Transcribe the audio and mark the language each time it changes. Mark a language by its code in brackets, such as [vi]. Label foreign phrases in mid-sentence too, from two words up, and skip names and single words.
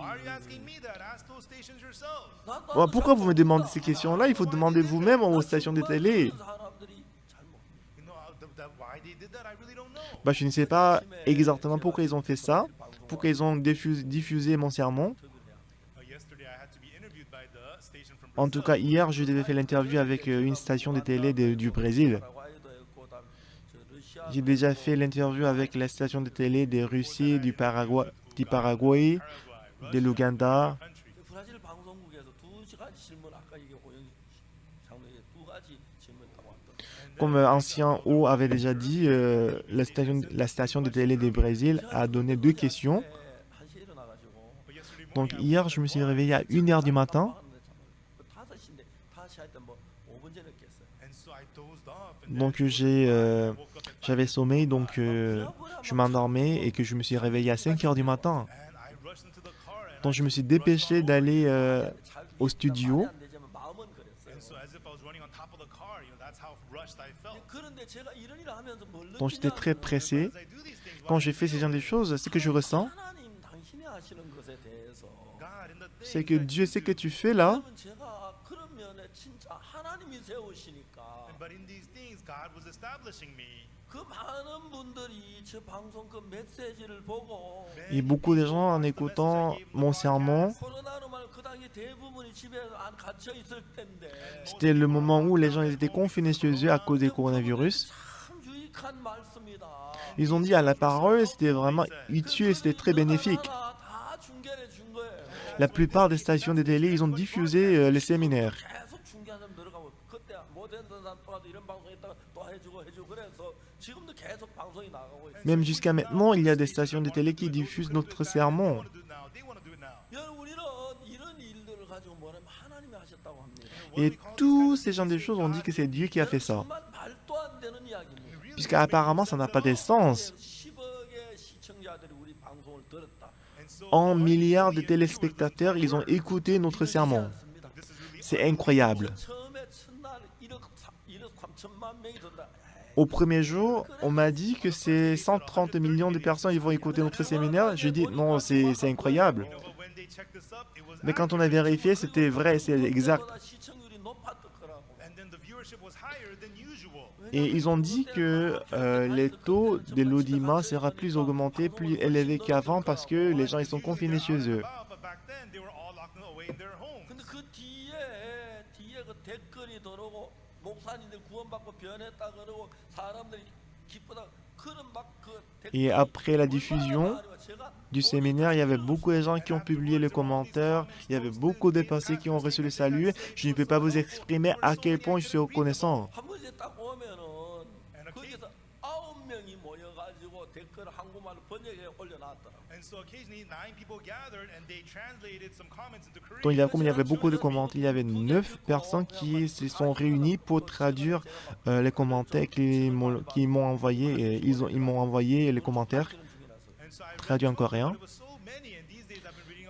[fr] Bon, pourquoi vous me demandez ces questions-là? Il faut demander vous-même aux stations de télé. Bah, je ne sais pas exactement pourquoi ils ont fait ça, pourquoi ils ont diffusé mon sermon. En tout cas, hier, je devais faire l'interview avec une station de télé du Brésil. J'ai déjà fait l'interview avec la station de télé de Russie, du Paraguay, de l'Ouganda. [ko] 브라질 방송국에서 두 가지 질문 아까 이게 호영 장로의 두 가지 질문 다 왔던. [fr] Comme ancien O avait déjà dit, la station de télé du Brésil a donné 2 questions. [ko] 1시에 일어나가지고 [fr] Donc hier, je me suis réveillé à 1 heure du matin. [ko] 5시인데 5시 할 때 뭐 5분 전에 깼어요. [fr] Donc j'avais sommeil, donc je m'endormais et que je me suis réveillé à 5 heures du matin. Donc je me suis dépêché d'aller au studio. [ko] 안 되지만 마음은 그랬어요. 그런데 제가 이런 일을 하면서 뭘 [fr] Donc j'étais très pressé. Quand j'ai fait ce genre de choses, ce que je ressens, [ko] 하나님 당신이 하시는 것에 대해서 [fr] c'est que Dieu sait que tu fais là. [ko] 그러면 제가 그런 면에 진짜 하나님이 세우시니까 그 많은 분들이 제 방송 그 메시지를 보고 [fr] Et beaucoup de gens, en écoutant mon sermon, [ko] 코로나로 말 그 당시 대부분이 집에 안 갇혀 있을 텐데 [fr] c'était le moment où les gens ils étaient confinés chez eux à cause du coronavirus. [ko] 참 유익한 말씀이다. [fr] Ils ont dit à la parole, c'était vraiment utile, c'était très bénéfique. [ko] 다 중계해 준 거예요. [fr] La plupart des stations de télé, ils ont diffusé les séminaires. [ko] 계속 중계하는 사람 들어가고 그때 못했던 사람 또 와도 이런 방송 했다가 또 해주고 그래서 지금도 계속 방송이 나가고 있어요. [fr] Même jusqu'à maintenant, il y a des stations de télé qui diffusent notre sermon. [ko] 여러분 우리는 이런 일들을 가지고 뭐냐면 하나님이 하셨다고 합니다. [fr] Et tous ces genres de choses, on dit que c'est Dieu qui a fait ça. [ko] 정말 말도 안 되는 이야기입니다. [fr] Puisqu'apparemment, ça n'a pas de sens. [ko] 10억의 시청자들이 우리 방송을 들었다. [fr] En milliards de téléspectateurs, ils ont écouté notre sermon. C'est incroyable. [ko] 처음에 첫날 1억 3천만 명이 든다. [fr] Au premier jour, on m'a dit que c'est 130 millions de personnes qui vont écouter notre séminaire. Je dis non, c'est incroyable. Mais quand on a vérifié, c'était vrai, c'est exact. [ko] 시청률이 높았을 거라고. [fr] Et ils ont dit que les taux de l'audimat sera plus augmenté, plus élevé qu'avant parce que les gens ils sont confinés chez eux. [ko] 근데 그 뒤에 그 댓글이 들어오고 목사님들 구원받고 변했다 그러고 사람들이 기쁘다 그런 막그 [fr] Et après la diffusion du séminaire, il y avait beaucoup de gens qui ont publié les commentaires, il y avait beaucoup de personnes qui ont reçu le salut. Je ne peux pas vous exprimer à quel point je suis reconnaissant. [ko] 한 번씩 딱 오면은 거기서 9명이 모여가지고 댓글 한국말로 번역해 올려놨더라고. [fr] Donc, comme il y avait beaucoup de commentaires, il y avait 9 personnes qui se sont réunies pour traduire les commentaires qu'ils m'ont envoyé. Et ils m'ont envoyé les commentaires traduits en coréen.